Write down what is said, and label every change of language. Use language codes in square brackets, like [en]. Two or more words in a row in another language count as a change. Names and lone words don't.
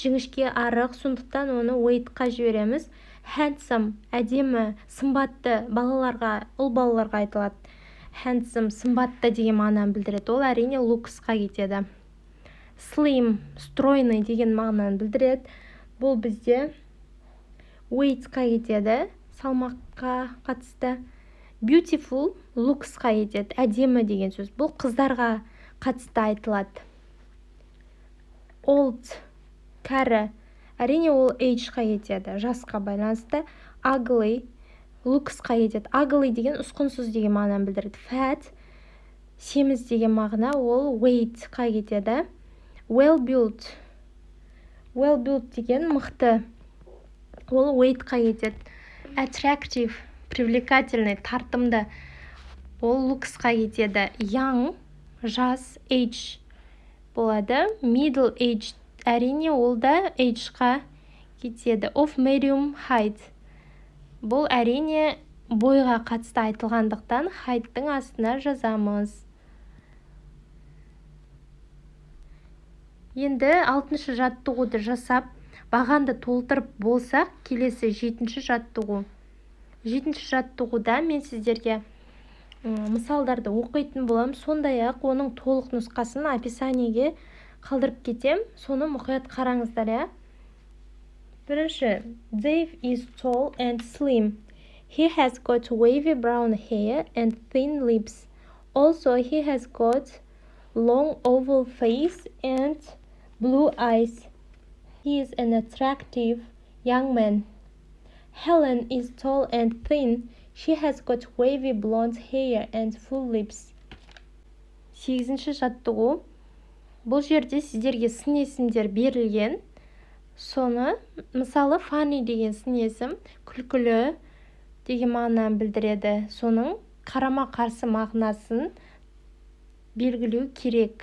[kk] Жіңішке, арық, сондықтан оны weight-қа жібереміз. Handsome, әдемі, сымбатты, ұл балаларға айтылады. Handsome, сымбатты деген мағынаны білдіреді. Ол әрине looks-қа кетеді. Slim, стройный деген мағынаны білдіреді. Бұл бізде weight-қа кетеді, салмаққа қатысты. Beautiful, looks-қа кетеді, әдемі деген сөз. Бұл қыздарға қатысты айтылады. Old, кәрі, әрине ол age-қа кетеді, жасқа байланысты. Ugly, looks-қа кетеді. Ugly деген ұсқынсыз деген мағынаны білдіреді. Fat, семіз деген мағына, ол weight-қа кетеді. [en] Well built. Well built [kk] деген мықты. Ол weight-қа кетеді. Attractive, привлекательный, тартымды. Ол looks-қа кетеді. Young, жас, age болады. [en] Middle age, [kk] әрине ол да age-қа кетеді. [en] Of medium height. [kk] Бұл әрине бойға қатысты айтылғандықтан height-тың астына жазамыз. Енді 6-шы жаттығуды жасап, бағанды толтырып болсақ, келесі 7-ші жаттығу. 7-ші жаттығуда мен сіздерге мысалдарды оқитын болам, сондай-ақ оның толық нұсқасын описаниеге қалдырып кетем, соны мұқият қараңыздар. Бірінші, [en] Dave is tall and slim. He has got wavy brown hair and thin lips. Also, he has got long oval face and blue eyes. He is an attractive young man. Helen is tall and thin. She has got wavy blonde hair and full lips. [kk] 8-ші жаттығу. Бұл жерде сіздерге сын есімдер берілген. Соны, мысалы, funny деген сын есім күлкілі деген мағынаны білдіреді. Соның қарама-қарсы мағынасын белгілеу керек.